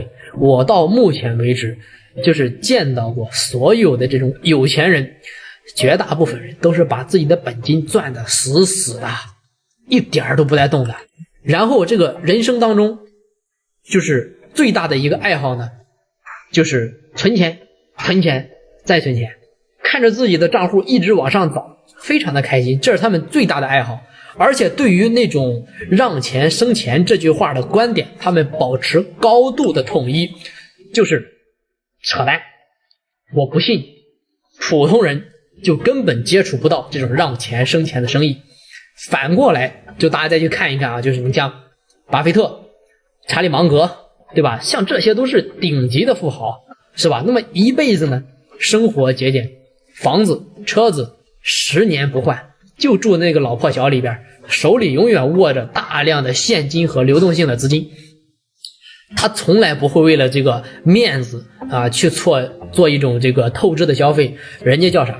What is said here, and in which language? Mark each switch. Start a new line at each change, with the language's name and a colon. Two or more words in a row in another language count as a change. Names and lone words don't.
Chinese: 我到目前為止就是見到過所有的這種有錢人，絕大部分人都是把自己的本金賺得死死的，一點都不帶動的。然後這個人生當中就是最大的一個愛好呢，就是存錢再存钱，看着自己的賬戶一直往上涨，非常的開心，這是他们最大的愛好。而且对於那種讓錢生錢這句話的觀點，他們保持高度的統一，就是扯淡。我不信普通人就根本接觸不到這種讓錢生錢的生意。反過來就大家再去看一看啊，就是你像巴菲特、查理芒格，對吧？像這些都是頂級的富豪，是吧？那麼一輩子呢，生活節儉，房子車子10年不換，就住那個老破小裡邊，手裡永遠握着大量的現金和流動性的資金。他從來不會為了這個面子啊去做一種這個透支的消費，人家叫啥？